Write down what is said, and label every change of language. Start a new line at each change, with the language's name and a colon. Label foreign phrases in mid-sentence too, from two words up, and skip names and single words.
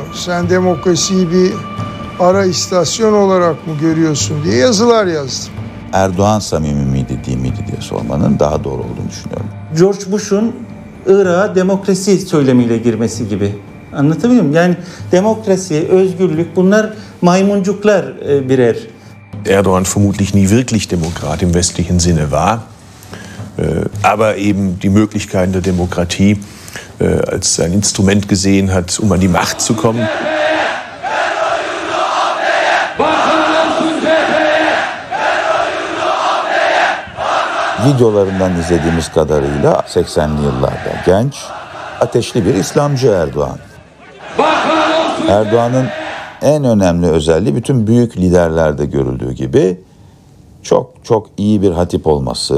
Turkish: Sen demokrasiyi bir ara istasyon olarak mı görüyorsun diye yazılar yazdım. Erdoğan samimi miydi, değil miydi diye sormanın daha doğru olduğunu düşünüyorum. George Bush'un Irak'a demokrasi söylemiyle girmesi gibi. Anlatabiliyor muyum? Yani demokrasi, özgürlük, bunlar maymuncuklar birer.
German: Erdoğan vermutlich nie wirklich Demokrat im westlichen Sinne war, aber eben die Möglichkeiten der Demokratie als ein Instrument gesehen hat, um an die Macht zu kommen.
Turkish: Videolarından izlediğimiz kadarıyla 80'li yıllarda genç, ateşli bir İslamcı Erdoğan. Erdoğan'ın en önemli özelliği bütün büyük liderlerde görüldüğü gibi çok iyi bir hatip olması.